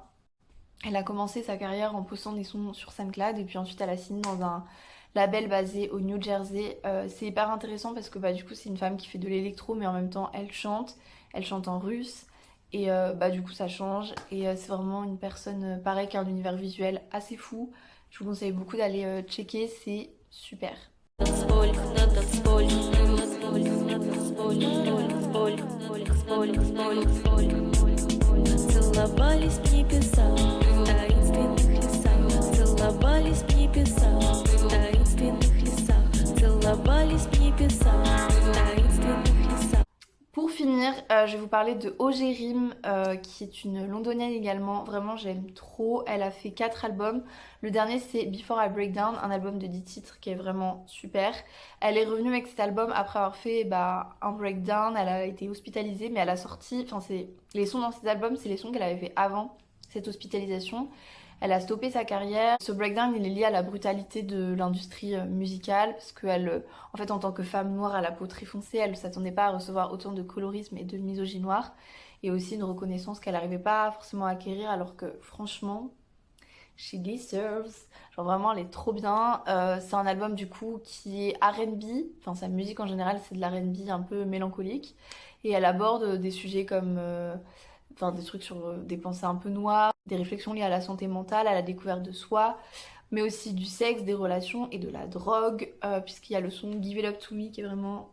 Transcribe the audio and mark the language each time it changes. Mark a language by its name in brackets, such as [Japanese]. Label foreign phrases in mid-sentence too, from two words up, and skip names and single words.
[French] Elle a commencé sa carrière en postant des sons sur SoundCloud et puis ensuite elle a signé dans un label basé au New Jersey. C'est hyper intéressant parce que du coup c'est une femme qui fait de l'électro mais en même temps elle chante en russe et du coup ça change et c'est vraiment une personne pareil qui a un univers visuel assez fou. Je vous conseille beaucoup d'aller checker, c'est super. [Russian] Целовались в небесах, в таинственных лесах. Целовались в небесах, в таинственных лесах. Целовались в небесах, в таинственных лесах. [French] Pour finir, je vais vous parler de Ogérim, qui est une londonienne également. Vraiment, j'aime trop. Elle a fait 4 albums. Le dernier, c'est Before I Break Down, un album de 10 titres qui est vraiment super. Elle est revenue avec cet album après avoir fait un breakdown. Elle a été hospitalisée, mais elle a sorti... Enfin, les sons dans cet album, c'est les sons qu'elle avait fait avant cette hospitalisation. Elle a stoppé sa carrière. Ce breakdown, il est lié à la brutalité de l'industrie musicale parce qu'elle, en fait, en tant que femme noire à la peau très foncée, elle ne s'attendait pas à recevoir autant de colorisme et de misogynie noire et aussi une reconnaissance qu'elle n'arrivait pas forcément à acquérir alors que franchement, [English] she deserves. [French] Genre vraiment, elle est trop bien. C'est un album du coup qui est R&B. Enfin, sa musique en général, c'est de l'R&B un peu mélancolique et elle aborde des sujets comme... des trucs sur des pensées un peu noires, des réflexions liées à la santé mentale, à la découverte de soi, mais aussi du sexe, des relations et de la drogue, puisqu'il y a le son Give It Up To Me qui est vraiment...